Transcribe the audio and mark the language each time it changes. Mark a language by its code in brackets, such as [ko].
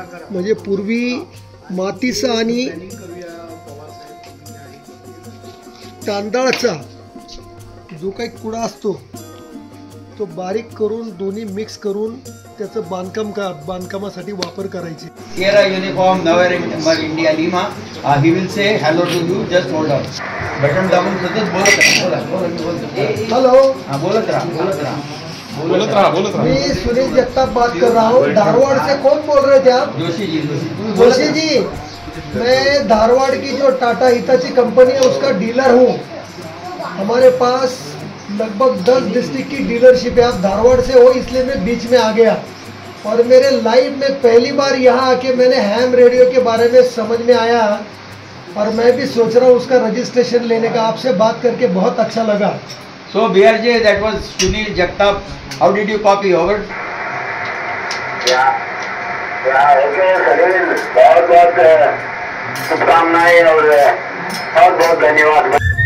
[mr] म्हणजे पूर्वी मातीचा आणि तांदळाचा जो काही कुडा असतो तो बारीक करून दोन्ही मिक्स करून त्याचं बांधकामासाठी वापर करायचे. [en] Sierra uniform November India Lima. He will say hello to you. Just hold on. [mr] Button दाबून सतत बोलत राहा. हॅलो, बोलत राहा. [hi] मैं सुनील जगताप बात कर रहा हूँ. धारवाड़ से कौन बोल रहे थे आप? जोशी जी. मैं धारवाड़ की जो टाटा हिताची कंपनी है उसका डीलर हूँ. हमारे पास लगभग 10 डिस्ट्रिक्ट की डीलरशिप है. आप धारवाड़ से हो इसलिए मैं बीच में आ गया. और मेरे लाइफ में पहली बार यहाँ आके मैंने हैम रेडियो के बारे में समझ में आया और मैं भी सोच रहा हूँ उसका रजिस्ट्रेशन लेने का. आपसे बात करके बहुत अच्छा लगा. [en] So BRJ, that was Sunil Jagtap. How did you copy over? [hi] Okay सलील, बहुत बहुत शुभकामनाएं और बहुत बहुत धन्यवाद.